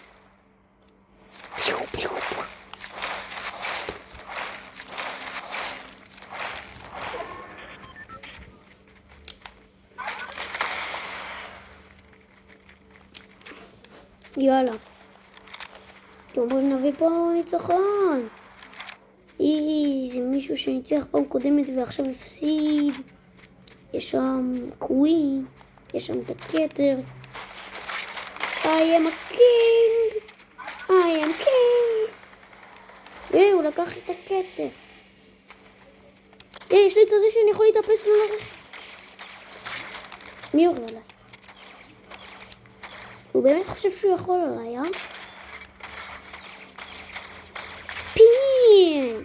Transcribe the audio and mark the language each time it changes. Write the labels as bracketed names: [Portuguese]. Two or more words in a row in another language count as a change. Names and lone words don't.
[Hebrew] יאללה. אתם אומרים נביא פה ניצחון. זה מישהו שניצח פעם קודמת ועכשיו הפסיד. יש שם קווין, יש שם את הכתר. [English] I am a king. I am king. [Hebrew] הוא לקח את הכתר. יש לי את זה שאני יכול להתאפס לו לרכב. מי יורה עליי? הוא באמת חושב שהוא יכול עליי, פין!